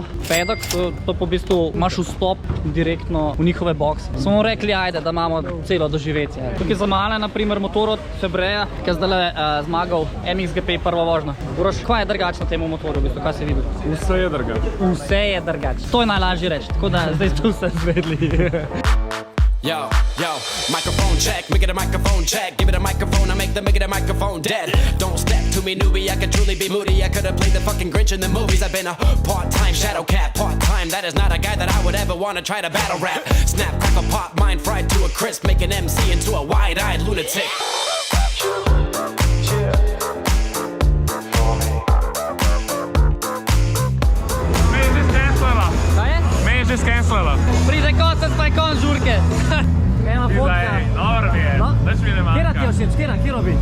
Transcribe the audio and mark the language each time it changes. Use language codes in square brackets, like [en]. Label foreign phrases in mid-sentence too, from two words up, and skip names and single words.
[sl] Pedok, to po bistvu imaš vstop direktno v njihove boxe. Smo rekli, ajde, da imamo celo doživetje. Tukaj za male, naprimer, motor od Febreja, ki je zdaj zmagal MXGP prva vožnja. Uroš, kaj je drugače na temu motorju, v bistvu, kaj si videl? Vse je drugače. Vse je drugače. To je najlažje reči, tako da zdaj ste vse zvedli. [en] Yo, microphone check, make it a microphone check. Give it a microphone, I make the microphone dead. Don't step to me, newbie, I could truly be moody. I could have played the fucking Grinch in the movies. I've been a part-time shadow cat, part-time. That is not a guy that I would ever want to try to battle rap. Snap, crackle, pop, mind fried to a crisp. Make an MC into a wide-eyed lunatic. [sl] Že skenslala. Pride kocec pa je kon žurke. Kaj ima fotka? Dobro mi je. Dač mi ne manjka. Kjera ti jo všeč, kjera bi?